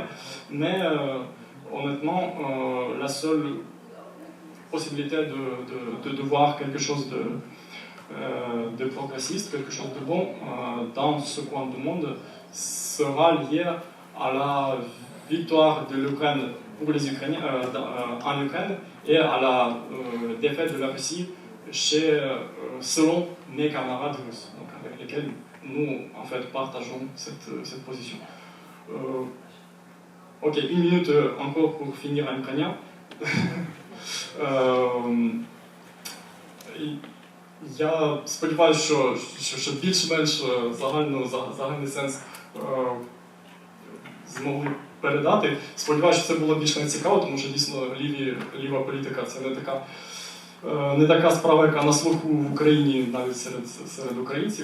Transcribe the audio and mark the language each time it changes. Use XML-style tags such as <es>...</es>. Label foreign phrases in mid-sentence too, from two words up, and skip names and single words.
<fr>Mais honnêtement, la seule possibilité de voir quelque chose de progressiste, quelque chose de bon dans ce coin du monde sera liée à la victoire de l'Ukraine pour les Ukrainiens en Ukraine et à la défaite de la Russie selon mes camarades russes, donc avec lesquels nous en fait partageons cette position. Ok, 1 minute encore pour finir en ukrainien.</fr> <uk>Я сподіваюся, що більш-менш загальний сенс змогли передати. Сподіваюся, що це було більш не цікаво, тому що дійсно ліва політика це не така справа, яка на слуху в Україні навіть серед українців.</uk>